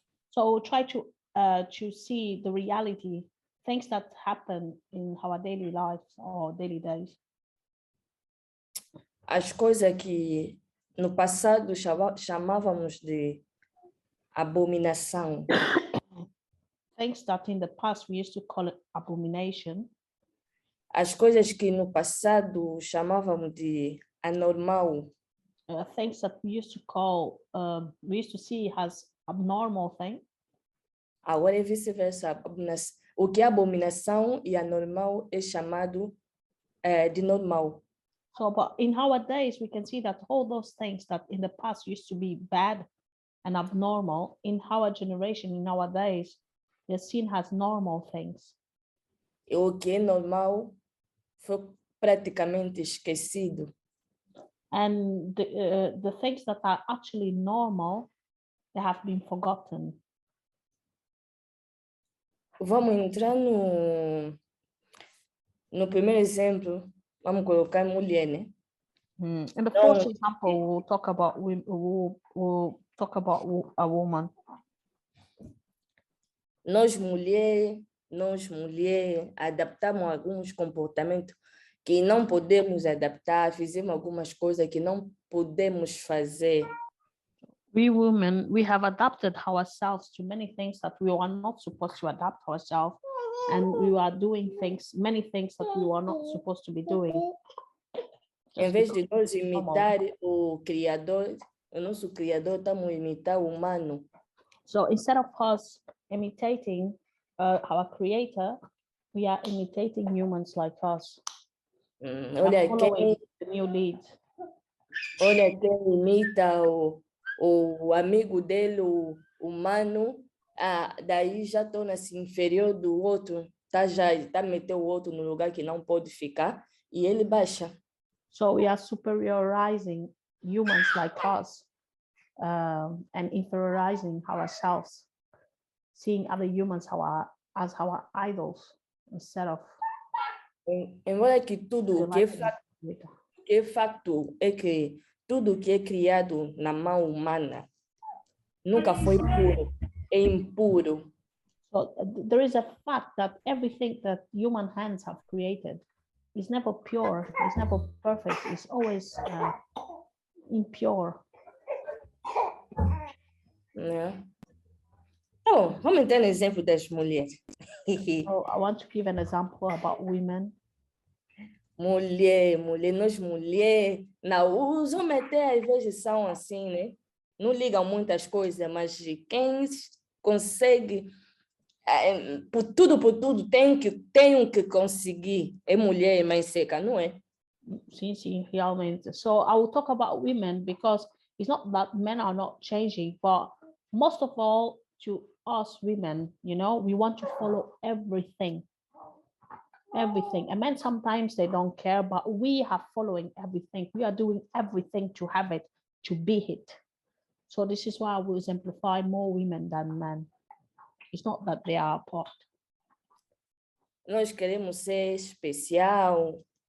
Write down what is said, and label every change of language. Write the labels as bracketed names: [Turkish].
[English] So we'll try to see the reality, things that happen in our daily lives or daily days. [Portuguese] As coisas que no passado chamávamos de abominação, [English] Things that in the past we used to call it abomination. [Portuguese] as coisas que no passado chamávamos de anormal, [English] Things that we used to call, we used to see as abnormal thing. [Portuguese] agora é vice-versa. O que é abominação e anormal é chamado de normal. [English] So, but in our days, we can see that all those things that in the past used to be bad and abnormal, in our generation, in our days, they're seen as normal things. [Portuguese] E o que é normal foi praticamente esquecido. [English] And the things that are actually normal, they have been forgotten. [Portuguese] Vamos entrar no primeiro exemplo, vamos colocar mulher, né? [English] In the first example, we'll talk about we'll talk about a woman. [Portuguese] Nós mulher, adaptamos alguns comportamentos que não podemos adaptar, fizemos algumas coisas que não podemos fazer. [English] We women, we have adapted ourselves to many things that we are not supposed to adapt ourselves, and we are doing many things that we are not supposed to be doing. [Portuguese] Em vez de nós imitar o Criador, o nosso Criador, estamos imitar o humano. [English] So instead of us imitating our Creator, we are imitating humans like us. [Portuguese] Olha [English] Following [Portuguese] quem, [English] the new lead. [Portuguese] olha quem imita o amigo dele, o humano, daí já torna-se inferior do outro, tá metendo o outro no lugar que não pode ficar e ele baixa. [English] So we are superiorizing humans like us and inferiorizing ourselves, seeing other humans as our idols instead of. [Portuguese] Embora que tudo que é facto é que tudo que é criado na mão humana nunca foi puro, é impuro. [English] So there is a fact that everything that human hands have created is never pure, it's never perfect, it's always impure. [Portuguese] Né? Então, vamos entrar no exemplo das mulheres. [English] So I want to give an example about women. [Portuguese] Mulher, nós mulher, não, os homens até às vezes são assim, né? Não ligam muitas coisas, mas quem consegue, por tudo, tenho que conseguir. É mulher, mais seca, não é? Sim, realmente. [English] So I will talk about women because it's not that men are not changing, but most of all to us women, we want to follow everything. And men sometimes they don't care, but we are following everything. We are doing everything to have it, to be it. So this is why I will exemplify more women than men. It's not that they are apart. [Portuguese] Nós queremos ser especial.